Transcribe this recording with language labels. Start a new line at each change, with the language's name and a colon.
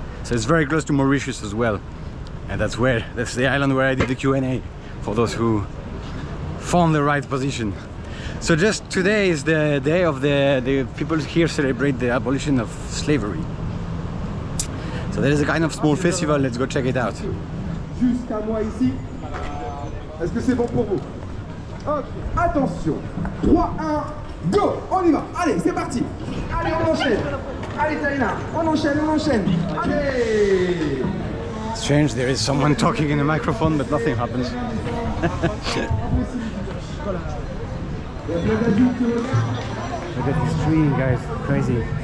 English: So it's very close to Mauritius as well, and that's the island where I did the Q&A, for those who found the right position. So just today is the day of the people here celebrate the abolition of slavery. So there is a kind of small festival, let's go check it out.
French: Jusqu'à moi ici. Est-ce que c'est bon pour vous? Ok, attention. 3, 1, go. On y va. Allez, c'est parti. Allez, on enchaîne. Allez, Taïna, on enchaîne, on enchaîne. Allez.
English: Strange, there is someone talking in a microphone, but nothing happens. Look at this tree, guys, crazy.